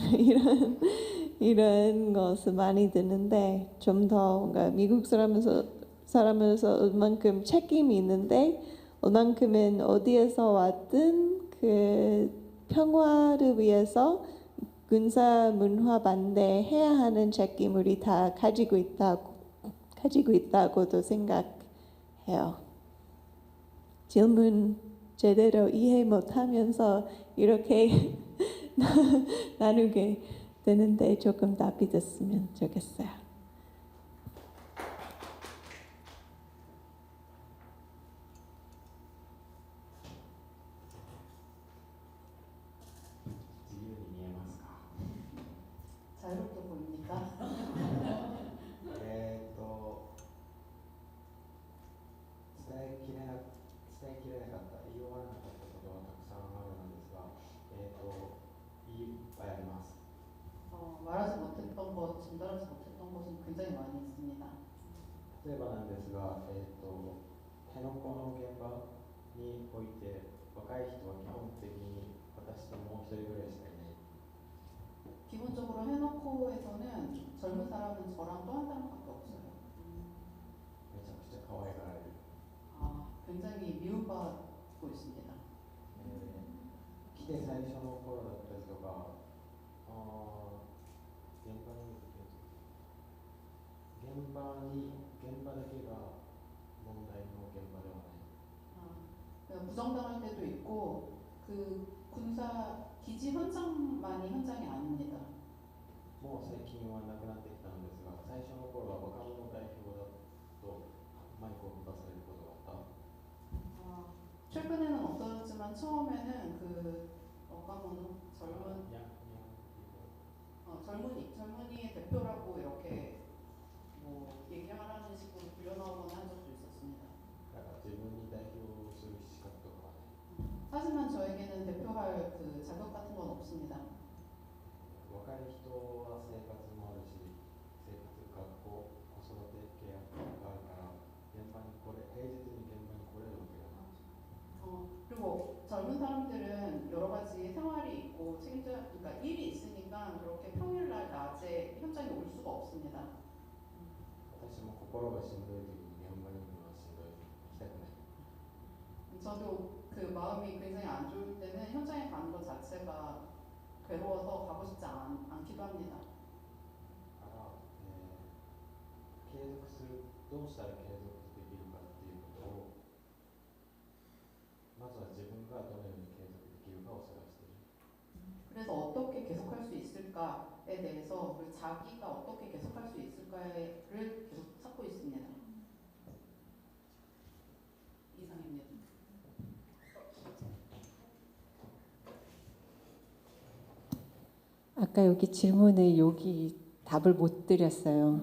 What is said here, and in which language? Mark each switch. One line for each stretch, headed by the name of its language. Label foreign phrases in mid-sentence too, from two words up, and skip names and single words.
Korean: 이런 것을 많이 듣는데 좀 더 뭔가 미국 사람으로서 얼만큼 책임이 있는데 얼만큼은 어디에서 왔든 그 평화를 위해서 군사 문화 반대해야 하는 책임 우리 다 가지고 있다고도 생각해요. 질문 제대로 이해 못하면서 이렇게 나누게 되는데 조금 답이 됐으면 좋겠어요.
Japanese: 自由に見えますか？
Korean: 자유롭게 보입니까?
Japanese: 伝えきれなかった、言い終わらなかったことはたくさんあるのですが、いっぱいあります。
Korean: 말하지 못했던 것, 전달하지 못했던 것은 굉장히 많이 있습니다.
Japanese: 例えばなんですが、辺野古の現場において若い人は基本的に私ともう一人ぐらいしかいない。
Korean: 기본적으로 해놓고에서는 젊은 사람은 저랑 또 한 사람밖에 없어요.
Japanese: めちゃくちゃ可愛がられる。
Korean: 굉장히 미움받고 있습니다.
Japanese: 来て最初の頃だったりとか、現場だけが問題の現場ではない。
Korean: 부정당할 때도 있고 그 군사 기지 현장만이 현장이 아닙니다.
Japanese: もう最近はなくなってきたのですが、最初の頃は若者代表だとマイクを持たされることがあった。
Korean: 최근에는 없어졌지만 처음에는 그 젊은이의 대표라고 이렇게 뭐 얘기하라는 식으로 불려나오거나 한 적도 있었습니다.
Japanese: だから自分に代表する資格とかはない。
Korean: 하지만 저에게는 대표할 그 자격 같은 건 없습니다.
Japanese: 若い人は生活もあるし、生活、学校、子育てケアがあるから現場に平日に現場に来れるわけがない。
Korean: 그리고 젊은 사람들은 여러 가지 생활이 있고 그러니까 일이 있으니까 그렇게 평일날 낮에 현장에 올 수가 없습니다.
Japanese: 私も心がしんどい時に現場に行くのはしんどい。行きたくない。
Korean: 저도 그 마음이 굉장히 안 좋을 때는 현장에 가는 것 자체가 괴로워서 가고 싶지 않기도 합니다.
Japanese: だから、継続する、どうしたら継続できるかっていうことをまずは自分がどのように継続できるかを探している。
Korean: 그래서 어떻게 계속할 수 있을까에 대해서 그리고 자기가 어떻게 계속할 수 있을까를 계속 찾고 있습니다. 이상입니다. 아까 여기 질문에 여기 답을 못 드렸어요.